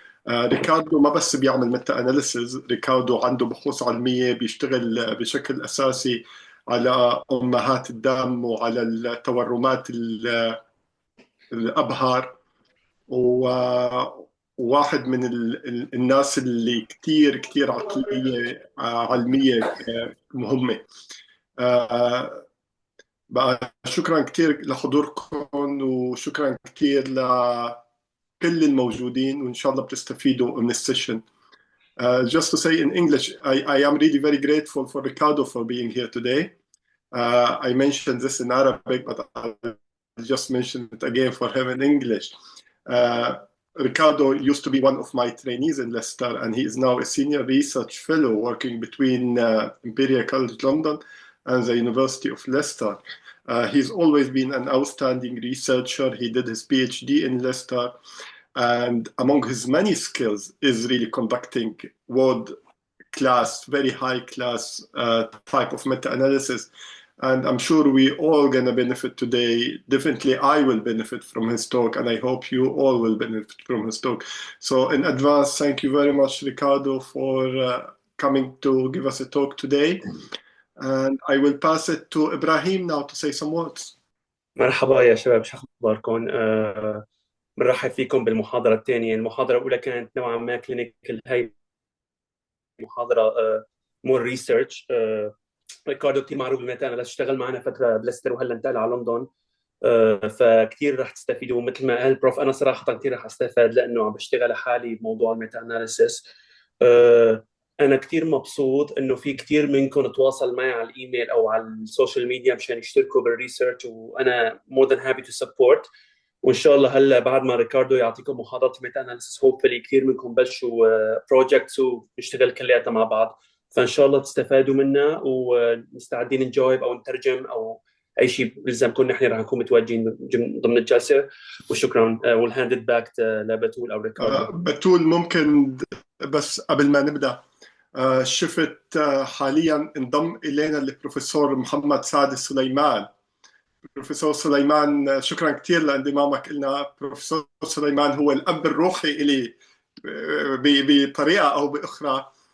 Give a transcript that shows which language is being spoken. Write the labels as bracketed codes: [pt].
[ar] ريكاردو ما بس بيعمل ميتا اناليسيز، ريكاردو عنده بحوث علميه، بيشتغل بشكل اساسي على امهات الدم وعلى التورمات الابهار، وواحد من الناس اللي كتير عقليه علميه مهمه. بقى شكرا كثير لحضوركم وشكرا كثير لكل الموجودين، وإن شاء الله بتستفيدوا من السيشن. [en] Just to say in English, I am really very grateful for Ricardo for being here today. I mentioned this in Arabic, but I'll just mention it again for him in English. Ricardo used to be one of my trainees in Leicester, and he is now a senior research fellow working between Imperial College London and the University of Leicester. He's always been an outstanding researcher. He did his PhD in Leicester, and among his many skills is really conducting world-class, very high-class type of meta-analysis. And I'm sure we all gonna benefit today. Definitely I will benefit from his talk, and I hope you all will benefit from his talk. So in advance, thank you very much, Ricardo, for coming to give us a talk today. And I will pass it to Ibrahim now to say some words. [ar] مرحبا يا شباب، شو أخباركم؟ بنرحب فيكم بالمحاضرة الثانية. المحاضرة الأولى كانت نوعا ما كلينيكال، هاي محاضرة [en] More research. [ar] ريكاردو كثير معروف بالميتا أناليسيس، اشتغل معنا فترة بلستر وهلا انتقل على لندن. فكثير رح تستفيدوا مثل ما قال بروف. أنا صراحة كثير رح استفاد لأنه عم بشتغل لحالي بموضوع الميتا أناليسيس. أنا كثير مبسوط إنه في كثير منكم تواصل معي على الإيميل أو على السوشيال ميديا مشان يشتركوا بالريسيرش، وأنا [en] more than happy to support. [ar] وإن شاء الله هلا بعد ما ريكاردو يعطيكم محاضرة ميتا أناليسيس [en] hopefully [ar] كثير منكم بلشوا بروجكتس ونشتغل كلياتنا مع بعض. فإن شاء الله تستفادوا منا ومستعدين نجاوب أو نترجم أو أي شيء بيلزمكم. نحن رح نكون متواجدين ضمن الجلسة. وشكرا. [en] we'll hand it back [ar] لبتول أو ريكاردو. بتول، ممكن بس قبل ما نبدأ، شفت حاليا انضم إلينا البروفيسور محمد سعد السليمان. بروفيسور سليمان، شكرا كثير لانضمامك لنا. بروفيسور سليمان هو الأب الروحي إلي بطريقة أو بأخرى.